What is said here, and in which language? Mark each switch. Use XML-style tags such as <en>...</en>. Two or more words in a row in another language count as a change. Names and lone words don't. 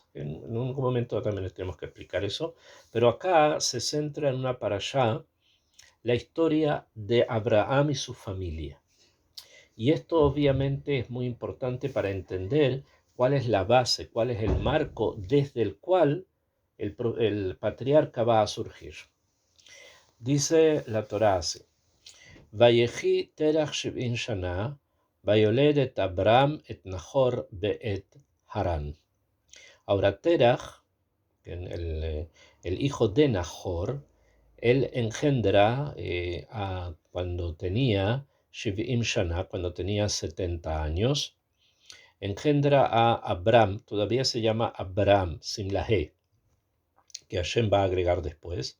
<es>En un momento también les tenemos que explicar eso, pero acá se centra en una parashá la historia de Abraham y su familia. Y esto obviamente es muy importante para entender cuál es la base, cuál es el marco desde el cual el patriarca va a surgir. Dice la Torá así:</es> <he>ויהי תרח 70 שנה, ויולד את אברם את נחור ואת הרן.</he> <es>Ahora Terach, el hijo de Nahor, él engendra cuando tenía 70 shana, cuando tenía 70 años, engendra a Abram, todavía se llama Abram, sin la G, que Hashem va a agregar después.</es>